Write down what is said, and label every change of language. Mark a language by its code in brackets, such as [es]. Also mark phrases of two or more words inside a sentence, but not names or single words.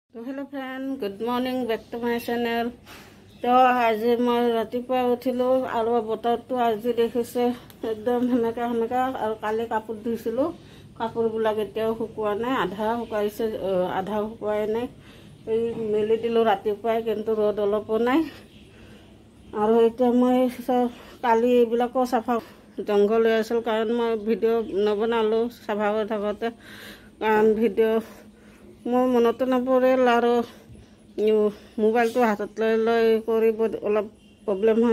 [en] तो hello friend, good morning, back to my channel. [hi] तो आज मैं [as] रातिपुৱা উঠিলো আৰু বতৰটো আজি দেখিছে একদম সেনেকা আৰু কালি কাপোৰ ধুইছিলোঁ। কাপোৰবিলাক এতিয়াও শুকোৱা নাই, আধা শুকাইছে, আধা শুকুৱাই নাই। এই মেলি দিলোঁ ৰাতিপুৱাই, কিন্তু ৰ'দ অলপো নাই। আৰু এতিয়া মই কালি এইবিলাকো চাফা জংঘল হৈ আছিল কাৰণ মই ভিডিঅ' নবনালোঁ চাফা কৰি থাকোঁতে, কাৰণ ভিডিঅ' মোৰ মনতো নপৰিল আৰু মোবাইলটো হাতত লৈ কৰিব অলপ প্ৰব্লেম হয়।